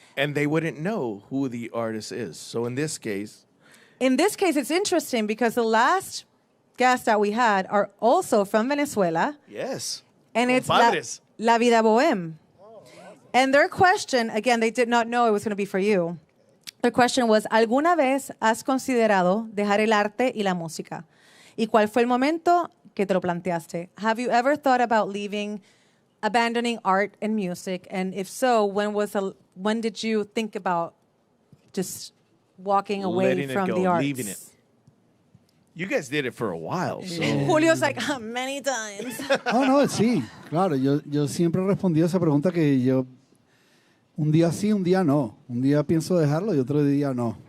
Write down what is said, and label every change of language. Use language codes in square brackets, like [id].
[en] And they wouldn't know who the artist is. So in this case, it's interesting because the last guests that we had are also from Venezuela, yes. and it's [es] Compadres. La Vida Bohème. [en] And their question, again, they did not know it was going to be for you. Their question was, [es] ¿Alguna vez has considerado dejar el arte y la música? ¿Y cuál fue el momento que te lo planteaste? [en] Have you ever thought about abandoning art and music? And if so, when did you think about just walking away Letting it from go, the arts? leaving it. You guys did it for a while, so. Julio's like, many times. [es] Oh, no, sí, claro. Yo siempre he respondido a esa pregunta que yo, un día sí, un día no. Un día pienso dejarlo y otro día no.